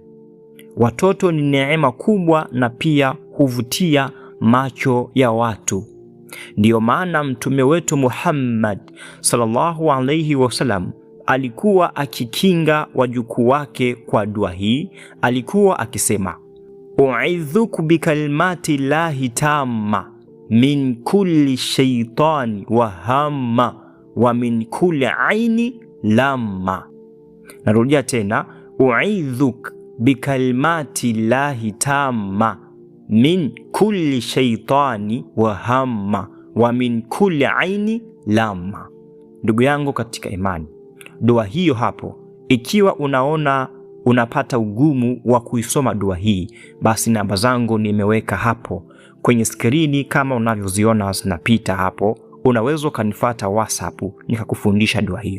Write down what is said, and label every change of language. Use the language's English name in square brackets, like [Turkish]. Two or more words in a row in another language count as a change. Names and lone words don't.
[Swahili] Watoto ni neema kubwa na pia huvutia macho ya watu. Ndiyo maana mtume wetu Muhammad [Arabic] صلى الله عليه وسلم [Swahili] alikuwa akikinga wajukuu wake kwa dua hii. Alikuwa akisema, [Arabic] أعيذك بكلمات الله التامة من كل شيطان وهامة ومن كل عين لامة. [Swahili] Narudia tena, [Arabic] أعيذك بكلمات الله التامة من كل شيطان وهامة ومن كل عين لامة. [Swahili] Ndugu yangu katika imani, dua hiyo hapo, ikiwa unaona unapata ugumu wa kuisoma dua hii, basi namba zangu nimeweka hapo kwenye skrini kama unavyoziona zinapita hapo. Unaweza kanifuata WhatsApp nikakufundisha dua hiyo.